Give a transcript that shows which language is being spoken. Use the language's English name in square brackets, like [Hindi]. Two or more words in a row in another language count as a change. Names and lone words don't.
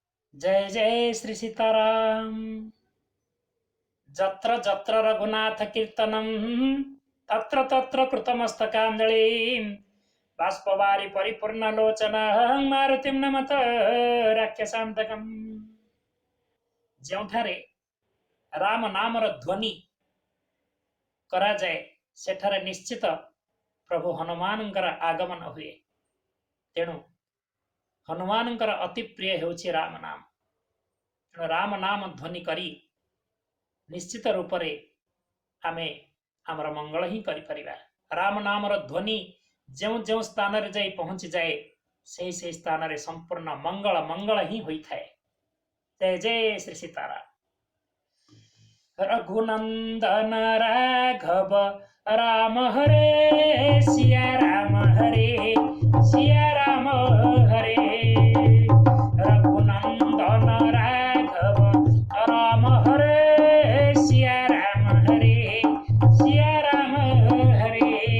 [Hindi] जय जय श्री सीताराम। [Sanskrit] जत्र जत्र रघुनाथ कीर्तनम तत्र तत्र कृतमस्तकाञ्जलिं बाष्पवारि परिपूर्णलोचन मारुतिं नमत राक्षसान्तकम्। [Odia] ଯେଉଁଠାରେ ରାମ ନାମର ଧ୍ୱନି କରାଯାଏ ସେଠାରେ ନିଶ୍ଚିତ ପ୍ରଭୁ ହନୁମାନଙ୍କର ଆଗମନ ହୁଏ। ତେଣୁ ହନୁମାନଙ୍କର ଅତି ପ୍ରିୟ ହେଉଛି ରାମ ନାମ। ତେଣୁ ରାମ ନାମ ଧ୍ୱନି କରି ନିଶ୍ଚିତ ରୂପରେ ଆମେ ଆମର ମଙ୍ଗଳ ହିଁ କରିପାରିବା। ରାମ ନାମର ଧ୍ୱନି ଯେଉଁ ଯେଉଁ ସ୍ଥାନରେ ଯାଇ ପହଞ୍ଚିଯାଏ ସେହି ସେହି ସ୍ଥାନରେ ସମ୍ପୂର୍ଣ୍ଣ ମଙ୍ଗଳ ମଙ୍ଗଳ ହିଁ ହୋଇଥାଏ। [Hindi] जय जय श्री सीताराम। रघुनंदन राघव राम हरे सिया राम हरे सिया राम हरे। रघुनंदन राघव राम हरे सिया राम हरे सिया राम हरे।